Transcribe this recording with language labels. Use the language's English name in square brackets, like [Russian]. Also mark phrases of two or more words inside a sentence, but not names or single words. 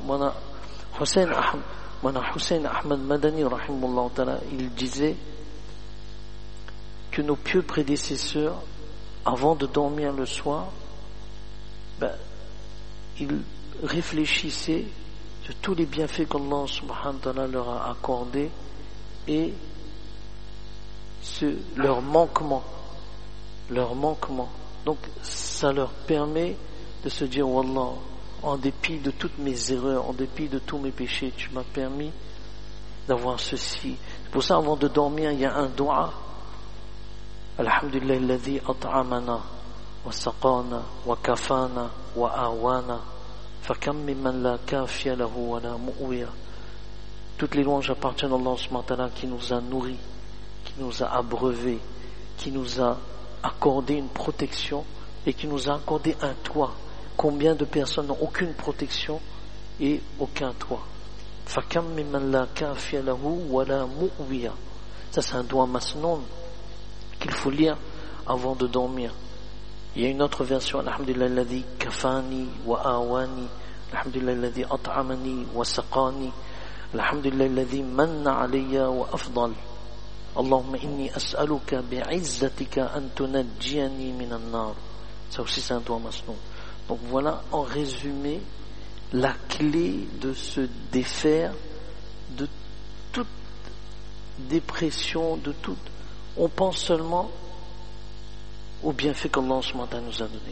[French] Mana Hussein Ahmad Madani, [Arabic] رحمه الله تعالى, [French] il disait que nos pieux prédécesseurs, avant de dormir le soir, ils réfléchissaient sur tous les bienfaits qu'Allah [Arabic] سبحانه وتعالى [French] leur a accordés et leur manquement. Donc ça leur permet de se dire, wallah, en dépit de toutes mes erreurs, en dépit de tous mes péchés, tu m'as permis d'avoir ceci. C'est pour ça, avant de dormir, il y a un dua. [Arabic] الحمد لله الذي أطعمنا وسقانا وكفانا وآوانا فكم ممن لا كافي له ولا مؤوي. [French] Toutes les louanges appartiennent à Allah [Arabic] سبحانه وتعالى [French] qui nous a nourris, qui nous a abreuvés, qui nous a accordé une protection et qui nous a accordé un toit. Combien de personnes n'ont aucune protection et aucun toit? [Arabic] فَكَمْ مِمَّنْ لَا كَافِيَ لَهُ وَلَا مُؤْوِيَ. [French] Ça c'est un doigt masnoun qu'il faut lire avant de dormir. Il y a une autre version, [Arabic] الحمد لله الذي كفاني وآواني، الحمد لله الذي أطعمني وسقاني، الحمد لله الذي منّ عليّ وأفضل، اللهم إني أسألك بعزتك أن تنجيني من النار. [French] Ça aussi c'est un doigt masnoun. Donc voilà en résumé la clé de se défaire de toute dépression, de toute... On pense seulement aux bienfaits qu'Allah nous a donné.